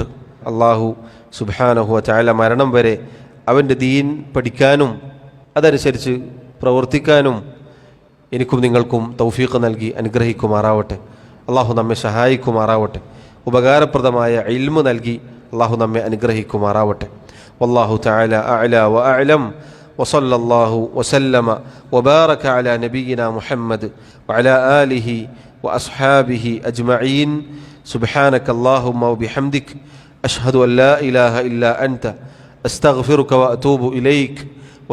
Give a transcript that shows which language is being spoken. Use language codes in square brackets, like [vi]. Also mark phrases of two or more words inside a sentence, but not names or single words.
[ar] الله سبحانه وتعالى [ml] മരണം വരെ അവൻ്റെ ദീൻ പഠിക്കാനും അതനുസരിച്ച് പ്രവർത്തിക്കാനും എനിക്കും നിങ്ങൾക്കും തൗഫീഖ് നൽകി അനുഗ്രഹിക്കുമാറാവട്ടെ. അള്ളാഹു നമ്മെ സഹായിക്കുമാറാവട്ടെ. ഉപകാരപ്രദമായ ഇൽമു നൽകി അള്ളാഹു നമ്മെ അനുഗ്രഹിക്കുമാറാവട്ടെ. [ar] والله تعالى أعلى وأعلم. وصلى الله وسلم وبارك على نبينا محمد وعلى آله وأصحابه أجمعين. سبحانك اللهم وبحمدك أشهد أن لا إله إلا أنت أستغفرك وأتوب إليك.